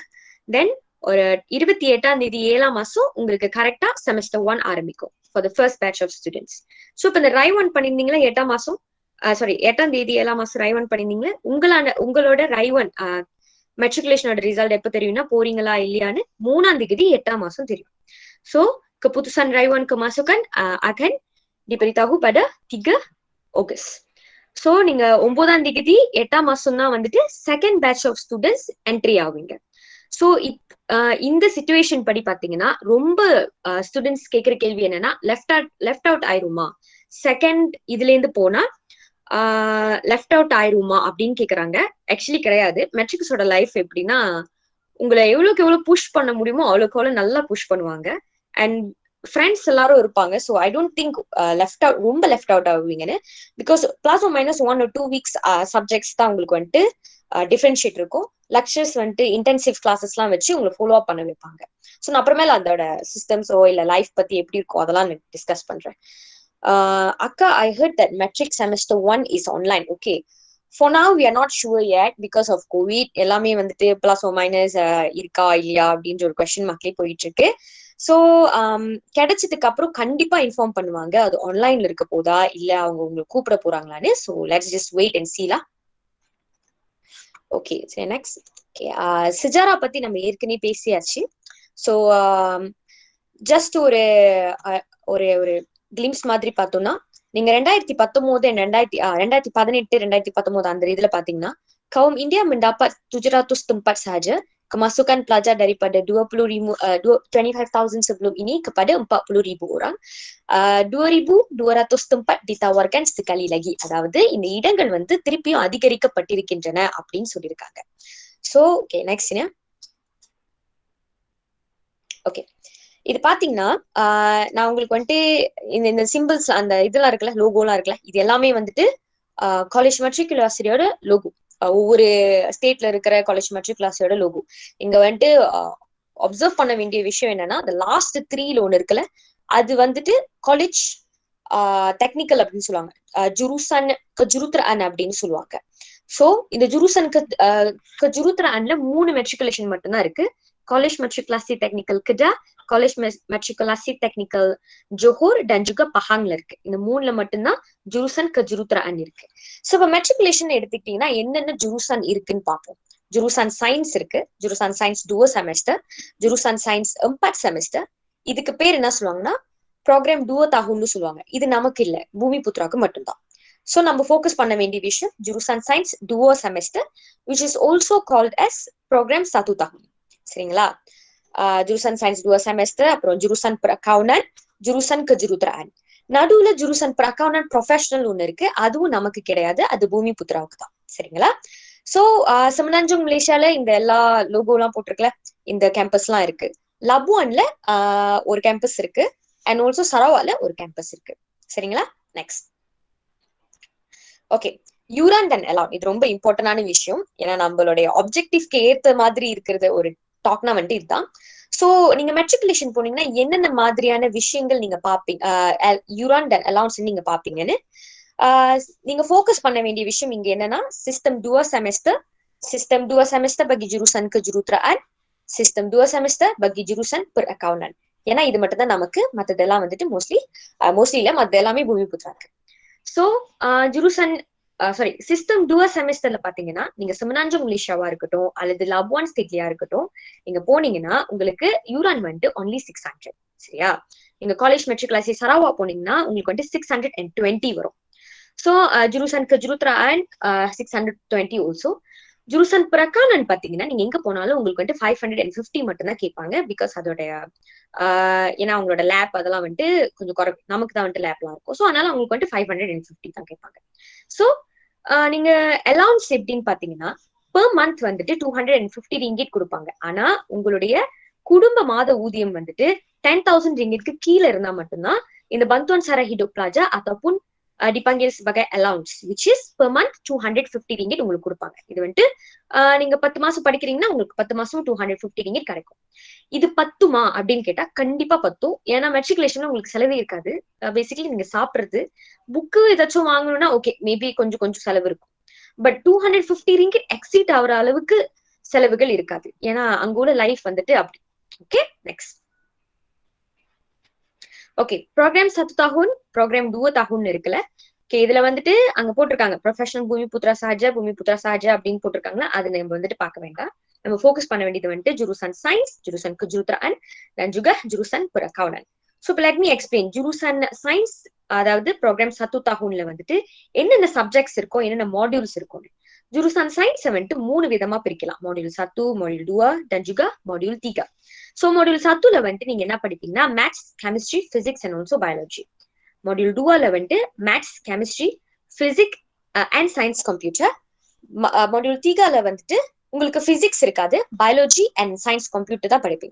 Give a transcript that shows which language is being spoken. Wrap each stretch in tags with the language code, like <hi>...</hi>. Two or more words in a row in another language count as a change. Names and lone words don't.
<ta>தென் ஒரு 28ஆம் தேதி 7ஆம் மாசம் உங்களுக்கு கரெக்டா செமஸ்டர் 1 ஆரம்பிக்கும்</ta> <en>for the first batch of students.</en> <ta>ஸோ இப்போ இந்த ரைவான் பண்ணியிருந்தீங்களா 8ஆம் மாசம், 8ஆம் தேதி 7ஆம் மாசம் ரைவான் பண்ணியிருந்தீங்களா, உங்களோட ரைவான் மெட்ரிகுலேஷனோட ரிசல்ட் எப்ப தெரியும்னா போறீங்களா இல்லையான்னு 3ஆம் தேதி 8ஆம் மாசம் தெரியும்.</ta> <ms>So keputusan Raiwan kemasukan akan diberitahu pada 3 Ogos.</ms> <ta>So நீங்க 9ஆம் தேதி 8ஆம் மாசம் தான் வந்துட்டு</ta> <en>second batch of students entry</en> <ta>ஆவீங்க. ஸோ இந்த சிச்சுவேஷன் படி பாத்தீங்கன்னா ரொம்ப ஸ்டூடெண்ட்ஸ் கேட்கிற கேள்வி என்னன்னா</ta> <en>left out</en> <ta>ஆயிருமா, செகண்ட் இதுல இருந்து போனா</ta> <en>left out</en> <ta>ஆயிருமா அப்படின்னு கேக்குறாங்க. ஆக்சுவலி கிடையாது. மெட்ரிக்ஸோட லைஃப் எப்படின்னா உங்களை எவ்வளவுக்கு எவ்வளவு புஷ் பண்ண முடியுமோ அவ்வளவுக்கு அவ்வளவு நல்லா புஷ் பண்ணுவாங்க.</ta> <en>and friends</en> <ta>எல்லாரும் இருப்பாங்க.</ta> <en>so I don't think</en> <ta>ரொம்ப</ta> <en>left out</en> <ta>ஆகுவீங்கன்னு.</ta> <en>because plus or minus 1 or 2 weeks subjects</en> <ta>தான் உங்களுக்கு வந்துட்டு டிஃபரன்ஷியேட் இருக்கும். லெக்சர்ஸ் வந்துட்டு</ta> <en>intensive classes</en> <ta>எல்லாம் வச்சு உங்களை</ta> <en>follow up</en> <ta>பண்ண வைப்பாங்க. ஸோ நான் அப்புறமேல அதோட சிஸ்டம்ஸோ இல்ல லைஃப் பத்தி எப்படி இருக்கும் அதெல்லாம் டிஸ்கஸ் பண்றேன்.</ta> <en>Akka, I heard that metric semester 1 is online. Okay. For now, we are not sure yet because of COVID.</en> <ta>எல்லாமே வந்துட்டு</ta> <en>plus o minus</en> <ta>இருக்கா இல்லையா அப்படின்ற ஒரு</ta> <en>question markலயே</en> <ta>போயிட்டு இருக்கு. ஸோ கிடைச்சதுக்கு அப்புறம் கண்டிப்பா இன்ஃபார்ம் பண்ணுவாங்க அது ஆன்லைன்ல இருக்க போதா இல்ல அவங்க உங்களுக்கு கூப்பிட போறாங்களான்னு.</ta> <en>So let's just wait and see-la. Okay, next.</en> <ta>ஓகே, சிஜாரா பத்தி நம்ம ஏற்கனவே பேசியாச்சு.</ta> <en>so just</en> <ta>ஒரு ஒரு கிளிம்ஸ் மாதிரி பார்த்தோம்னா நீங்க 2019 2018 2019 அந்த இதுல பாத்தீங்கன்னா</ta> <ms>kaum India mendapat 700 tempat sahaja, kemasukan pelajar daripada 25,000 sebelum ini kepada 40,000 orang. 2,200 tempat ditawarkan sekali lagi.</ms> <ta>அதாவது இந்த இடங்கள் வந்து திருப்பியும் அதிகரிக்கப்பட்டிருக்கின்றன அப்படின்னு சொல்லியிருக்காங்க.</ta> <en>So okay, next.</en> <ta>ஓகே, இது பாத்தீங்கன்னா நான் உங்களுக்கு வந்துட்டு இந்த சிம்பிள்ஸ் அந்த இதெல்லாம் இருக்குல்ல, லோகோலாம் இருக்குல்ல, இது எல்லாமே வந்துட்டு காலேஜ் மெட்ரிகுலாசியோட லோகோ. ஒவ்வொரு ஸ்டேட்ல இருக்கிற காலேஜ் மெட்ரிகுலாசியோட லோகோ. இங்க வந்துட்டு அப்சர்வ் பண்ண வேண்டிய விஷயம் என்னன்னா அந்த லாஸ்ட் 3ல ஒண்ணு இருக்குல்ல, அது வந்துட்டு</ta> <en>college technical</en> <ta>அப்படின்னு சொல்லுவாங்க.</ta> <ms>jurusan kejuruteraan</ms> <ta>அப்படின்னு சொல்லுவாங்க. சோ இந்த ஜுருசான் கஜுருத்ரான்ல 3 மெட்ரிகுலேஷன் மட்டும்தான் இருக்கு.</ta> <ms>College Matriculasi Technical Kedah, College Matriculasi Technical Johor dan juga Pahangல இருக்கு.</ms> <ta>இந்த 3ல மட்டும்தான்</ta> <ms>jurusan kejuruteraan</ms> <ta>இருக்கு. சோ இப்ப மெட்ரிகுலேஷன் எடுத்துக்கிட்டீங்கன்னா என்னென்ன ஜுருசான் இருக்குன்னு பார்ப்போம்.</ta> <ms>jurusan sains</ms> <ta>இருக்கு.</ta> <ms>jurusan sains 2 semester, jurusan sains 4 semester.</ms> <ta>இதுக்கு பேர் என்ன சொல்லுவாங்கன்னா</ta> <ms>program 2 tahun</ms> <ta>ன்னு சொல்லுவாங்க. இது நமக்கு இல்ல, பூமி புத்ராக்கு மட்டும்தான். ஸோ நம்ம ஃபோக்கஸ் பண்ண வேண்டிய விஷயம்</ta> <ms>jurusan science duo semester</ms> <en>which is also called as program 1 tahun.</en> <ta>சரிங்களா?</ta> <ms>jurusan science duo semester,</ms> <ta>அப்புறம்</ta> <ms>jurusan perakaunan, jurusan kejuruteraan.</ms> <ta>நடுவுல</ta> <ms>jurusan perakaunan professional</ms> <ta>ஒண்ணு இருக்கு, அதுவும் நமக்கு கிடையாது, அது பூமி புத்ராவுக்கு தான். சரிங்களா? ஸோ செமனாஞ்சங் மலேசியால இந்த எல்லா லோகோ எல்லாம் போட்டிருக்கல, இந்த கேம்பஸ் எல்லாம் இருக்கு. லபுவான்ல ஒரு கேம்பஸ் இருக்கு,</ta> <en>and also</en> <ta>சரவால ஒரு கேம்பஸ் இருக்கு. சரிங்களா? நெக்ஸ்ட். ஓகே, யூரான் அண்ட் அலான், இது ரொம்ப இம்பார்ட்டன்டான விஷயம். ஏன்னா நம்மளுடைய ஆப்ஜெக்டிவ்க்கு ஏத்த மாதிரி இருக்கிறது ஒரு டாக்னா வந்துட்டு இதுதான். ஸோ நீங்க மெட்ரிகுலேஷன் போனீங்கன்னா என்னென்ன மாதிரியான விஷயங்கள் நீங்க பாப்பீங்க, யூரான் அண்ட் அலான்ஸ் நீங்க பாப்பீங்கன்னு நீங்க ஃபோக்கஸ் பண்ண வேண்டிய விஷயம் இங்க என்னன்னா,</ta> <ms>sistem duo semester bagi jurusan kejuruteraan, sistem duo semester bagi jurusan perakaunan.</ms> <ta>ஏன்னா இது மட்டும் தான் நமக்கு, மத்ததெல்லாம் வந்துட்டு மோஸ்ட்லி இல்ல, மத்த எல்லாமே பூமி புத்ரா இருக்கு. ஸோ</ta> <ms>jurusan sistem duo semesterல</ms> <ta>பாத்தீங்கன்னா நீங்க செமனாஞ்சங் மலேசியாவா இருக்கட்டும் அல்லது லபுவான் ஸ்டேட்லியா இருக்கட்டும், நீங்க போனீங்கன்னா உங்களுக்கு யூரான் வந்துட்டு ஒன்லி 600. சரியா? நீங்க காலேஜ் மெட்ரிகுலேஷன் சரவா போனீங்கன்னா உங்களுக்கு வந்துட்டு 620 வரும்.</ta> <ms>So jurusan kejuruteraan 620 also. jurusan perakaunan</ms> <ta>பாத்தீங்கன்னா நீங்க எங்க போனாலும் உங்களுக்கு வந்துட்டு 550 மட்டும் தான் கேட்பாங்க. பிகாஸ் அதோடைய ஏன்னா அவங்களோட லேப் அதெல்லாம் வந்துட்டு கொஞ்சம் நமக்கு தான் வந்துட்டு லேப்லாம் இருக்கும். ஸோ அதனால அவங்களுக்கு வந்துட்டு 550 தான் கேட்பாங்க. ஸோ நீங்க அலவுன்ஸ் எப்படின்னு பாத்தீங்கன்னா</ta> <en>per month</en> <ta>வந்துட்டு 250 ringgit கொடுப்பாங்க. ஆனா உங்களுடைய குடும்ப மாத ஊதியம் வந்துட்டு 10,000 ringgitக்கு கீழே இருந்தா மட்டும்தான் இந்த</ta> <ms>bantuan sara hidup pelajar ataupun dipanggil sebagai allowance,</ms> <en>which is per month 250 ringgit</en> <ta>உங்களுக்கு கொடுப்பாங்க. இது வந்துட்டு நீங்க 10 மாசம் படிக்கிறீங்கன்னா உங்களுக்கு 10 மாசம் 250 ringgit கிடைக்கும். இது பத்துமா அப்படின்னு கேட்டா கண்டிப்பா பத்தும். ஏன்னா மெட்ரிகுலேஷன்ல உங்களுக்கு செலவே இருக்காது. பேசிக்கலி நீங்க சாப்பிடுறது, புக்கு ஏதாச்சும் வாங்கணும்னா ஓகே, மேபி கொஞ்சம் செலவு இருக்கும். பட் 250 ringgit எக்ஸீட் ஆகிற அளவுக்கு செலவுகள் இருக்காது. ஏன்னா அங்க உள்ள லைஃப் வந்துட்டு அப்படி.</ta> <en>Okay, next. Okay,</en> <ms>program 1 tahun, program 2 tahun</ms> <ta>இருக்குல்ல. ஓகே, இதுல வந்துட்டு அங்க போட்டிருக்காங்க</ta> <ms>profesional bumiputera sahaja</ms> <ta>அப்படின்னு போட்டிருக்காங்கன்னா அது நம்ம வந்துட்டு பார்க்க வேண்டாம். நம்ம ஃபோக்கஸ் பண்ண வேண்டியது வந்துட்டு</ta> <ms>jurusan science, jurusan kejuruteraan, dan juga jurusan perakaunan.</ms> <ta>ஸோ இப்போ</ta> <en>let me explain.</en> <ms>jurusan science,</ms> <ta>அதாவது</ta> <ms>program 1 tahunல</ms> <ta>வந்துட்டு என்னென்ன சப்ஜெக்ட்ஸ் இருக்கும், என்னென்ன மாடியூல்ஸ் இருக்கும்.</ta> <ms>jurusan science</ms> <ta>வந்துட்டு 3 விதமா பிரிக்கலாம்.</ta> <en>module 1, module 2,</en> <ms>dan juga modul 3.</ms> <ta>ஸோ மாடியூல் 1ல வந்துட்டு நீங்க என்ன படிப்பீங்கன்னா</ta> <en>maths, chemistry, physics and also biology.</en> <ta>மாடியூல் 2ல வந்துட்டு</ta> <en>maths, chemistry, physics and science computer.</en> <ta>மாடியூல் 3ல வந்துட்டு உங்களுக்கு பிசிக்ஸ் இருக்காது,</ta> <en>biology and science computer</en> <ta>தான் படிப்பீங்க.</ta>